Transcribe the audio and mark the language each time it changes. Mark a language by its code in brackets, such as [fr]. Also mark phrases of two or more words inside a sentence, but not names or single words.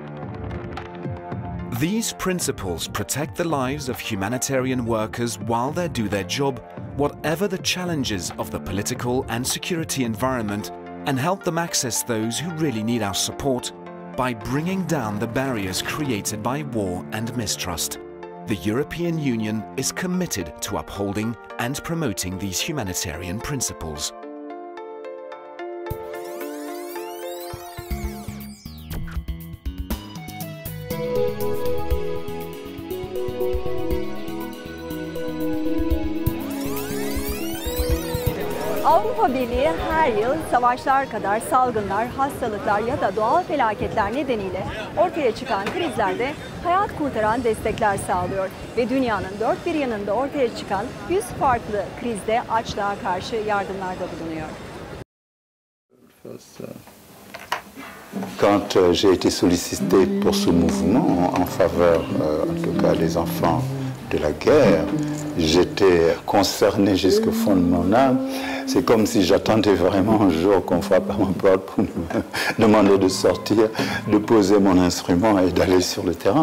[en] These principles protect the lives of humanitarian workers while they do their job, whatever the challenges of the political and security environment, and help them access those who really need our support by bringing down the barriers created by war and mistrust. The European Union is committed to upholding and promoting these humanitarian principles. [tr] Avrupa Birliği her yıl savaşlar kadar salgınlar, hastalıklar ya da doğal felaketler nedeniyle ortaya çıkan krizlerde hayat kurtaran destekler sağlıyor ve dünyanın dört bir yanında ortaya çıkan 100 farklı krizde açlığa karşı yardımlarda bulunuyor. [fr] Quand j'ai été sollicité pour ce mouvement en faveur, en tout cas les enfants de la guerre, j'étais concerné jusqu'au fond de mon âme. C'est comme si j'attendais vraiment un jour qu'on frappe à ma porte pour me demander de sortir, de poser mon instrument et d'aller sur le terrain.